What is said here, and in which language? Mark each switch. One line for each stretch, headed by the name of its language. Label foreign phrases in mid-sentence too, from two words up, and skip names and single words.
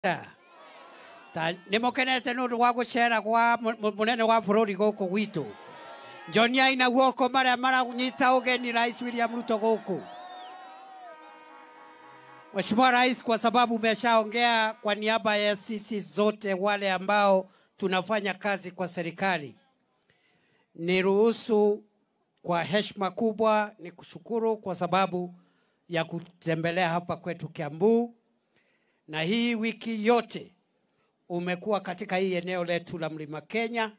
Kikuyu: Nimukenete nundu wa gucera kwa munene wa bururi guku gwitu John Aina guoko maria maranyita ugeni Rais William Ruto guku.
Swahili: Mheshimiwa Rais, kwa sababu umeshaongea kwa niaba ya sisi zote wale ambao tunafanya kazi kwa serikali, niruhusu kwa heshima kubwa ni kushukuru kwa sababu ya kutembelea hapa kwetu Kiambu, na hii wiki yote umekuwa katika hii eneo letu la Mlima Kenya.